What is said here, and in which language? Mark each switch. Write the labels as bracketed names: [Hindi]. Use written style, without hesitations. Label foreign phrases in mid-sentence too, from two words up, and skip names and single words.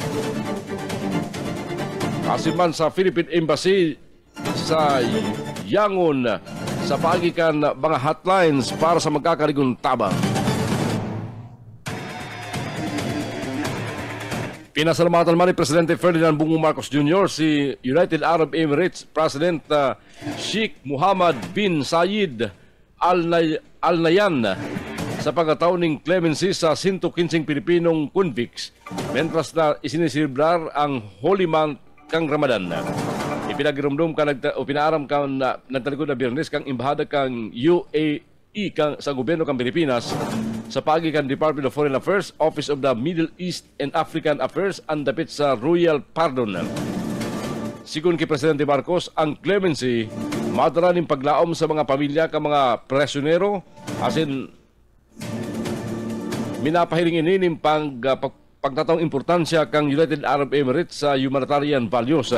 [Bikol] Kasi man sa Philippine Embassy sa Yangon sa pagikan mga hotlines para sa magkakarigon tabang. Pinasalamatan man ni Presidente Ferdinand Bongbong Marcos Jr. si United Arab Emirates President Sheikh Mohammed bin Zayed Al Nahyan sa pagkataon ng clemency sa 115 Pilipinong convicts mentras na isinisibrar ang Holy Month kang Ramadan. Ipinagirumdum ka o pinaaram ka na nagtalikod na Biyernes kang imbahada kang UAE kang sa gobyerno kang Pilipinas sa pagikan Department of Foreign Affairs, Office of the Middle East and African Affairs ang dapit sa Royal Pardon. Sigun kay Presidente Marcos, ang clemency madara ning paglaom sa mga pamilya ka mga presyonero asin minapahiring ini ning pagtatawang importansya kang United Arab Emirates sa [English] humanitarian values.